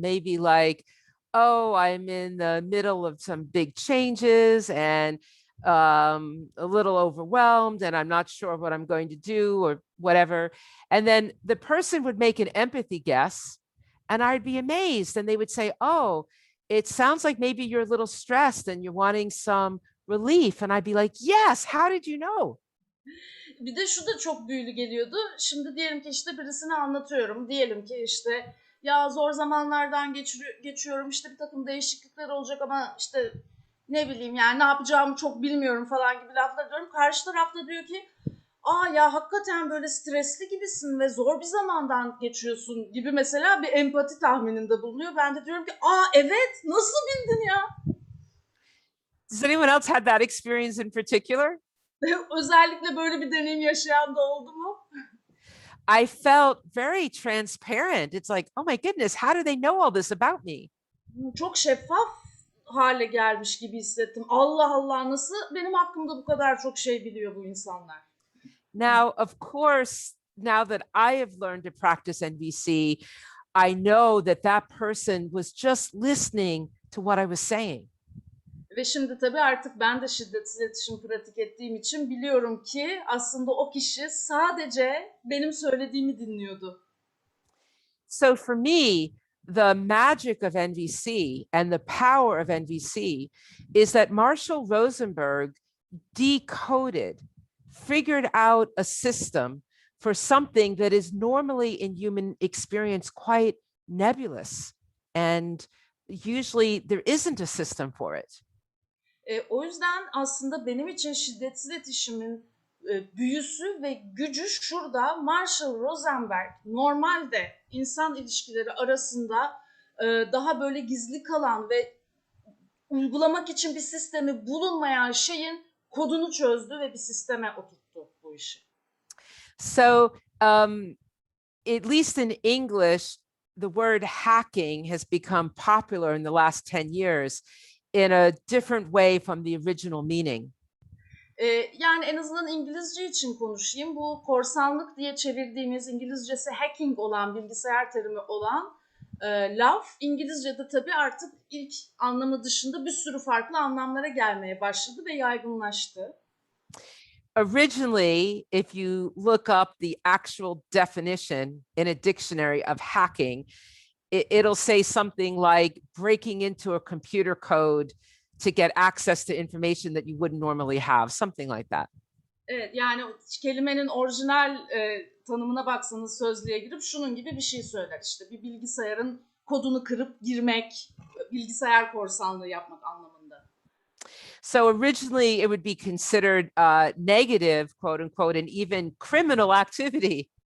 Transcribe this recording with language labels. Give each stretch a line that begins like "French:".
English: Maybe like, oh, I'm in the middle of some big changes and a little overwhelmed and I'm not sure what I'm going to do or whatever. And then the person would make an empathy guess and I'd be amazed. And they would say, oh, it sounds like maybe you're a little stressed and you're wanting some relief. And I'd be like, yes, how did you know?
Turkish: Bir de şu da çok büyülü geliyordu. Şimdi diyelim ki işte birisine anlatıyorum. Diyelim ki işte ya zor zamanlardan geçiyorum, işte bir takım değişiklikler olacak ama işte ne bileyim yani ne yapacağımı çok bilmiyorum falan gibi laflar diyorum. Karşı tarafta diyor ki aa ya hakikaten böyle stresli gibisin ve zor bir zamandan geçiyorsun gibi mesela bir empati tahmininde bulunuyor. Ben de diyorum ki aa evet nasıl bildin ya?
English: Does anyone else had that experience in particular?
Turkish: Özellikle böyle bir deneyim yaşayan da oldu mu?
English: I felt very transparent. It's like, oh my goodness, how do they know all this about me?
Turkish: Çok şeffaf hale gelmiş gibi hissettim. Allah Allah nasıl benim hakkımda bu kadar çok şey biliyor bu insanlar?
English: Now, of course, now that I have learned to practice NVC, I know that that person was just listening to what I was saying.
Turkish: Ve şimdi tabii artık ben de şiddetsiz iletişim pratik ettiğim için biliyorum ki aslında o kişi sadece benim söylediğimi dinliyordu.
English: So for me, the magic of NVC and the power of NVC is that Marshall Rosenberg decoded, figured out a system for something that is normally in human experience quite nebulous. And usually there isn't a system for it.
Turkish: O yüzden aslında benim için şiddetsiz iletişimin büyüsü ve gücü şurada. Marshall Rosenberg normalde insan ilişkileri arasında daha böyle gizli kalan ve uygulamak için bir sistemi bulunmayan şeyin kodunu çözdü ve bir sisteme oturttu bu işi.
English: So at least in English, the word hacking has become popular in the last 10 years in a different way from the original meaning.
Turkish: Yani en azından İngilizce için konuşayım. Bu korsanlık diye çevirdiğimiz İngilizcesi hacking olan, bilgisayar terimi olan laf İngilizce'de tabii artık ilk anlamı dışında bir sürü farklı anlamlara gelmeye başladı ve yaygınlaştı.
English: Originally, if you look up the actual definition in a dictionary of hacking, it'll say something like breaking into a computer code to get access to information that you wouldn't normally have, something like that.
Turkish: Evet, yani kelimenin orijinal tanımına baksanız sözlüğe girip şunun gibi bir şey söyler. İşte bir bilgisayarın kodunu kırıp girmek, bilgisayar korsanlığı yapmak anlamında.
English: So originally it would be considered negative, quote unquote, and even criminal activity.